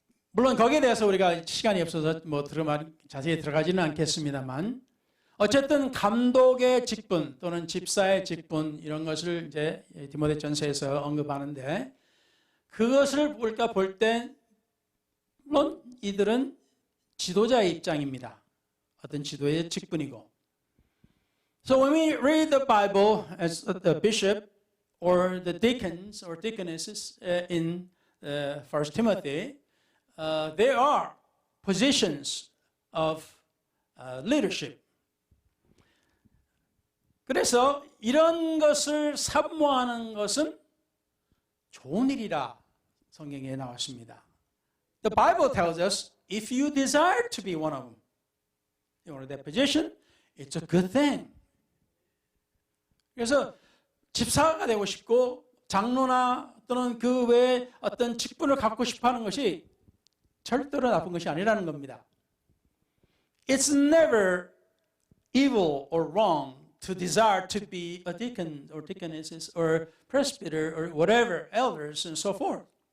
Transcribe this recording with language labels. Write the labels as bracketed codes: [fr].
[ko] 물론 거기에 대해서 우리가 시간이 없어서 뭐 자세히 들어가지는 않겠습니다만, 어쨌든 감독의 직분 또는 집사의 직분 이런 것을 이제 디모데전서에서 언급하는데, 그것을 우리가 볼 때 물론 이들은 지도자의 입장입니다. 어떤 지도의 직분이고. [en] So when we read the Bible as the bishop or the deacons or deaconesses in 1 Timothy, there are positions of leadership. [ko] 그래서 이런 것을 사모하는 것은 좋은 일이라 성경에 나왔습니다. [en] The Bible tells us if you desire to be one of them, you want that position, it's a good thing. [ko] 그래서 집사가 되고 싶고 장로나 또는 그 외에 어떤 직분을 갖고 싶어하는 것이 절대로 나쁜 것이 아니라는 겁니다. [en] It's never evil or wrong to desire to be a deacon or deaconesses or presbyter or whatever, elders and so forth.